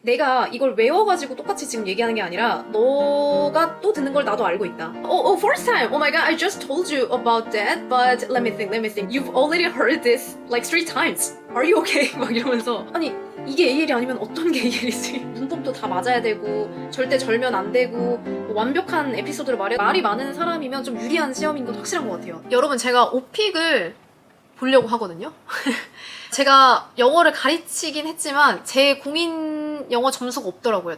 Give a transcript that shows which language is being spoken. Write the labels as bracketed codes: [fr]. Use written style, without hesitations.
[ko] 내가 이걸 외워가지고 똑같이 지금 얘기하는 게 아니라 너가 또 듣는 걸 나도 알고 있다. [en] First time. Oh my god, I just told you about that, but let me think. You've already heard this like 3 times. Are you okay? [ko] 막 이러면서 아니 이게 AL이 아니면 어떤 게 AL이지? 문법도 다 맞아야 되고 절대 절면 안 되고 뭐 완벽한 에피소드를 말이 많은 사람이면 좀 유리한 시험인 건 확실한 것 같아요. 여러분 제가 오픽을 보려고 하거든요. 제가 영어를 가르치긴 했지만 제 공인 영어 점수가 없더라고요.